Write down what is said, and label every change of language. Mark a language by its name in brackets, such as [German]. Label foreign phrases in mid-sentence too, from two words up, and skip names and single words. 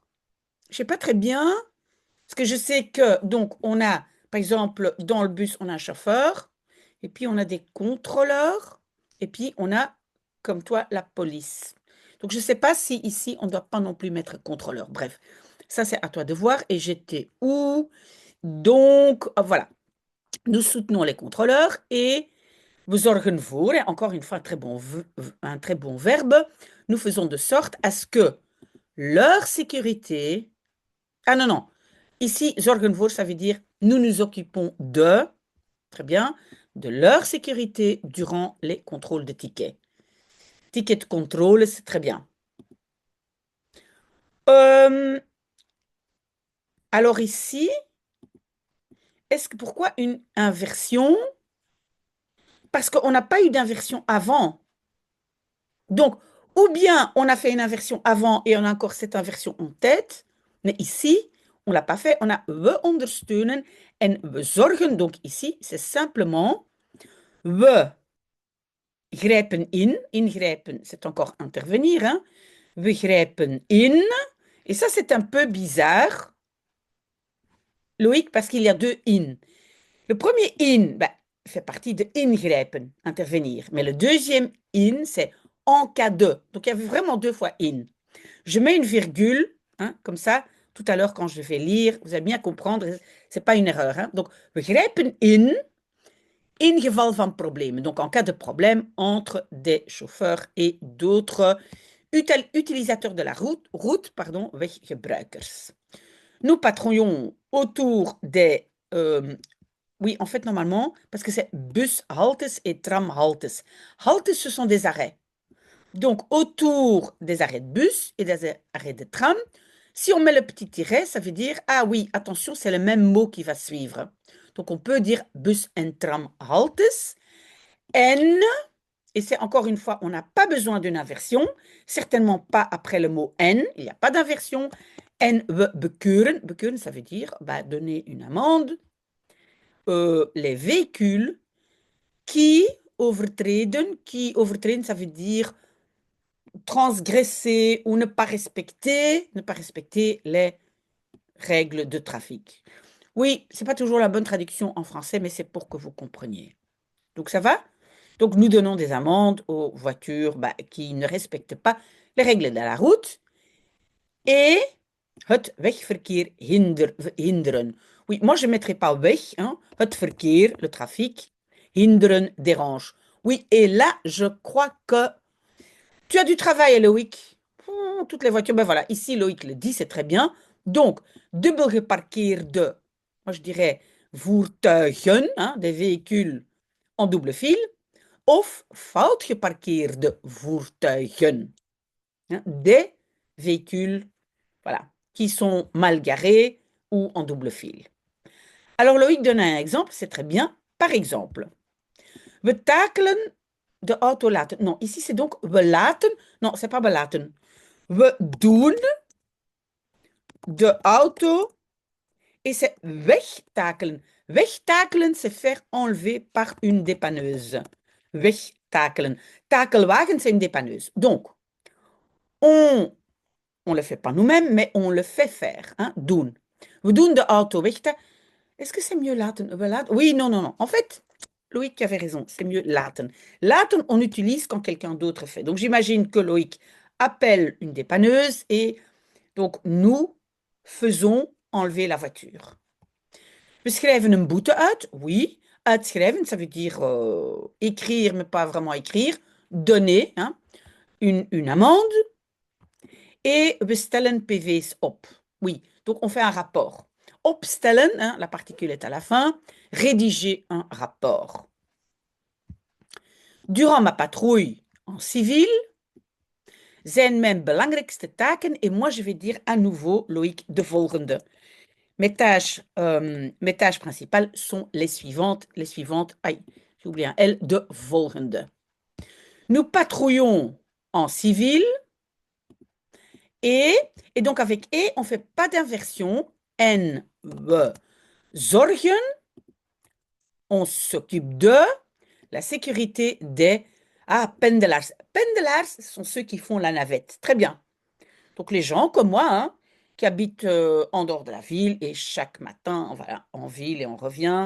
[French] Je sais pas très bien, parce que je sais que, donc, on a, par exemple, dans le bus, on a un chauffeur, et puis on a des contrôleurs, et puis on a, comme toi, la police. Donc, je ne sais pas si ici, on ne doit pas non plus mettre contrôleur. Bref, ça, c'est à toi de voir. Et j'étais où? Donc, voilà. Nous soutenons les contrôleurs et [Dutch] we zorgen voor, [French] et encore une fois, un très bon verbe, nous faisons de sorte à ce que leur sécurité. Ah non, non. Ici, [Dutch] zorgen voor, [French] ça veut dire nous nous occupons de, très bien, de leur sécurité durant les contrôles de tickets. Ticket de contrôle, c'est très bien. Euh, alors ici, pourquoi une inversion? Parce qu'on n'a pas eu d'inversion avant. Donc, ou bien on a fait une inversion avant et on a encore cette inversion en tête, mais ici, on ne l'a pas fait. On a [Dutch] we ondersteunen en we zorgen. [French] Donc ici, c'est simplement [Dutch] we grijpen in. [French] Ingrijpen, c'est encore intervenir. Hein. [Dutch] We grijpen in. [French] Et ça, c'est un peu bizarre, Loïc, parce qu'il y a deux in. Le premier in ben, fait partie de ingrijpen, intervenir. Mais le deuxième in, c'est en cas de. Donc il y avait vraiment deux fois in. Je mets une virgule, hein, comme ça, tout à l'heure quand je vais lire, vous allez bien comprendre, c'est pas une erreur. Hein. Donc, [Dutch] we grijpen in geval van problemen. [French] Donc, en cas de problème entre des chauffeurs et d'autres utilisateurs de la route pardon, weggebruikers. Nous patrouillons autour des... oui, en fait, normalement, parce que c'est bushaltes et tramhaltes. Haltes, ce sont des arrêts. Donc, autour des arrêts de bus et des arrêts de tram, si on met le petit tiret, ça veut dire, ah oui, attention, c'est le même mot qui va suivre. Donc, on peut dire [Dutch] bus en tram haltes. [French] En, et c'est encore une fois, on n'a pas besoin d'une inversion, certainement pas après le mot en, il n'y a pas d'inversion. [Dutch] En we bekeuren, bekeuren, [French] ça veut dire bah, donner une amende. Les véhicules qui overtreden, ça veut dire transgresser ou ne pas respecter les règles de trafic. Oui, c'est pas toujours la bonne traduction en français, mais c'est pour que vous compreniez. Donc ça va? Donc nous donnons des amendes aux voitures bah, qui ne respectent pas les règles de la route et [Dutch] het wegverkeer hinderen. [French] Oui, moi je ne mettrai pas weg, hein, [Dutch] het verkeer, [French] le trafic, hinderen, dérange. Oui, et là, je crois que tu as du travail, Loïc. Toutes les voitures, ben voilà, ici Loïc le dit, c'est très bien. Donc, [Dutch] dubbel geparkeerde, [French] moi je dirais voertuigen, hein, des véhicules en double file, [Dutch] of fout geparkeerde voertuigen, [French] hein, des véhicules, voilà, qui sont mal garés ou en double file. Alors Loïc donne un exemple, c'est très bien. Par exemple, [Dutch] we takelen de auto laten. [French] Non, ici c'est donc [Dutch] we laten. [French] Non, c'est pas [Dutch] we laten. We doen de auto [French] et c'est [Dutch] wegtakelen. [French] Wegtakelen, c'est faire enlever par une dépanneuse. Wegtakelen. Takelwagen, c'est une dépanneuse. Donc, on ne le fait pas nous-mêmes, mais on le fait faire. Hein, [Dutch] doen. We doen de auto weg. [French] Est-ce que c'est mieux laten? [Dutch] We laten? [French] Oui, non, non, non. En fait, Loïc qui avait raison, c'est mieux laten. Laten, on utilise quand quelqu'un d'autre fait. Donc j'imagine que Loïc appelle une dépanneuse et donc nous faisons enlever la voiture. [Dutch] We schrijven een boete uit, [French] oui. Uitschrijven, ça veut dire écrire, mais pas vraiment écrire. Donner, hein, une amende. Et [Dutch] we stellen PV's op. [French] Oui, donc on fait un rapport. Opstellen, hein, la particule est à la fin. Rédiger un rapport. Durant ma patrouille en civil, [Dutch] zijn mijn belangrijkste taken, [French] et moi je vais dire à nouveau, Loïc, [Dutch] de volgende. [French] Mes tâches principales sont les suivantes, aïe, j'ai oublié un L, [Dutch] de volgende. [French] Nous patrouillons en civil, et, et donc avec et, on ne fait pas d'inversion. [Dutch] En we zorgen, [French] on s'occupe de la sécurité des pendelaars. Pendelaars, ce sont ceux qui font la navette. Très bien. Donc les gens comme moi, hein, qui habitent en dehors de la ville et chaque matin, voilà, en ville et on revient.